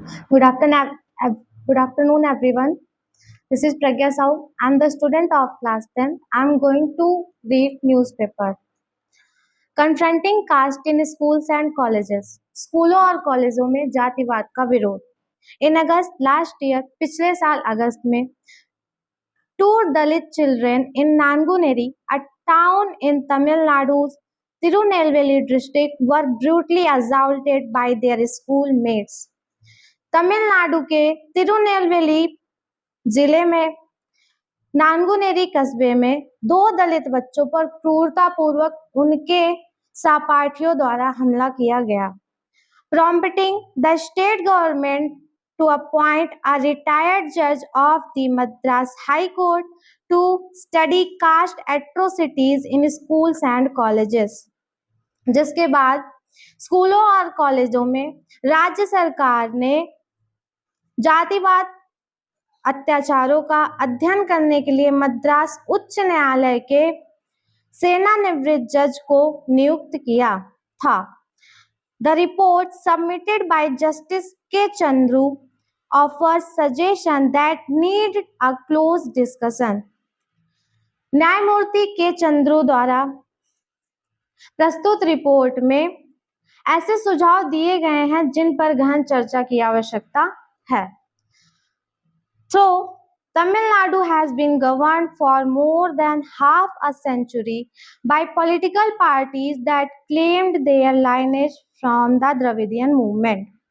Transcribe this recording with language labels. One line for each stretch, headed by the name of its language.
English: Good afternoon, good afternoon, everyone. This is Pragya Sahu. I'm the student of class 10. I'm going to read newspaper. Confronting caste in schools and colleges.
Hindi: स्कूलों और कॉलेजों में जातिवाद का विरोध.
English: In August last year,
Hindi: पिछले साल अगस्त में,
English: two Dalit children in Nanguneri, a town in Tamil Nadu's Tirunelveli district, were brutally assaulted by their schoolmates.
Hindi: Tamil Nadu के तिरुनेलवेली जिले में नानगुनेरी कस्बे में दो दलित बच्चों पर क्रूरतापूर्वक उनके सहपाठियों द्वारा हमला किया गया,
English: prompting the state government to appoint a retired judge of the Madras High Court to study caste atrocities in schools and colleges.
Hindi: जिसके बाद स्कूलों और कॉलेजों में राज्य सरकार ने जातिवाद अत्याचारों का अध्ययन करने के लिए मद्रास उच्च न्यायालय के सेवानिवृत्त जज को नियुक्त किया था.
English: The report submitted by Justice K. Chandru offers suggestion that need a close discussion.
Hindi: न्यायमूर्ति के चंद्रू द्वारा प्रस्तुत रिपोर्ट में ऐसे सुझाव दिए गए हैं जिन पर गहन चर्चा की आवश्यकता है.
English: So, Tamil Nadu has been governed for more than half a century by political parties that claimed their lineage from the Dravidian movement.